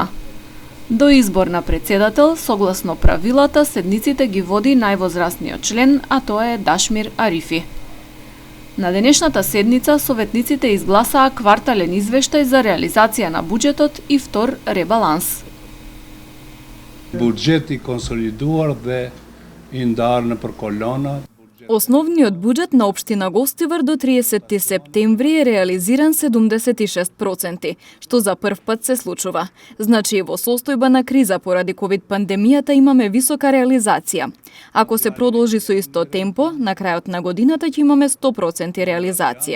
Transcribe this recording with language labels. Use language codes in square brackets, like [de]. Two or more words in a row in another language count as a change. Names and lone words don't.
[mk] До избор на председател, согласно правилата, седниците ги води највозрастниот член, а тоа е Дашмир Арифи. На денешната седница советниците изгласаа квартален извештај за реализација на буџетот и втор ребаланс. [sq] Buxhet i konsoliduar dhe i ndarë në për kolona. [mk] Основниот буџет на општина Гостивар до 30 септември е реализиран 76%, што за прв пат се случува. Значи и во состојба на криза поради ковид пандемијата имаме висока реализација. Ако се продолжи со исто темпо, на крајот на годината ќе имаме 100% реализација.